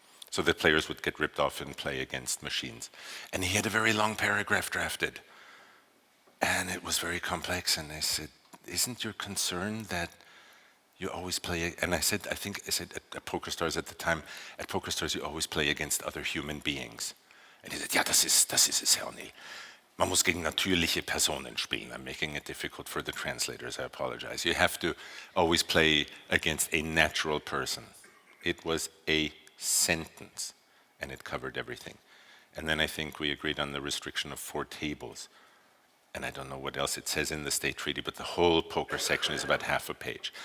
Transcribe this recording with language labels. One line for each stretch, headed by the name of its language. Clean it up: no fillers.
English: So that players would get ripped off and play against machines. And he had a very long paragraph drafted. And it was very complex. And I said, isn't your concern that you always play, and I said at PokerStars at the time, at PokerStars you always play against other human beings.
German: And he said, ja, das ist es, Herr O'Neill. Man muss gegen natürliche Personen spielen.
English: I'm making it difficult for the translators, I apologize. You have to always play against a natural person. It was a sentence, and it covered everything. And then I think we agreed on the restriction of 4 tables. And I don't know what else it says in the state treaty, but the whole poker section is about half a page.